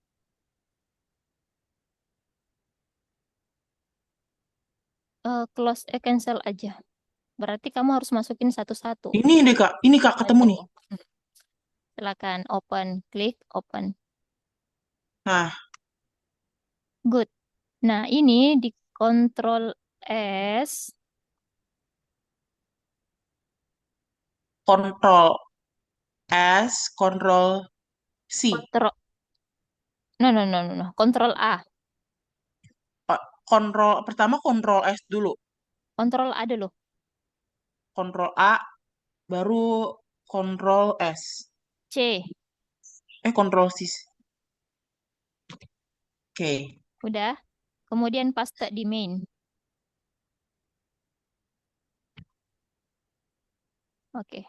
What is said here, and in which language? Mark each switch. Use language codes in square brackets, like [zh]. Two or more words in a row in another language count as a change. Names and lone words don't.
[en] Close, cancel aja. [id] Berarti kamu harus masukin satu-satu. Ini deh Kak. Ini Kak ketemu nih. Aduh. Silakan open, klik open. Nah, Good. Nah, ini di Control S, Control S, Control C. [en] Control, no, no, no, no, no. Control A. [id] Kontrol pertama Control S dulu. Control A dulu. kontrol A, baru kontrol S. C. Kontrol C. Oke. Udah. Kemudian paste di main. Oke.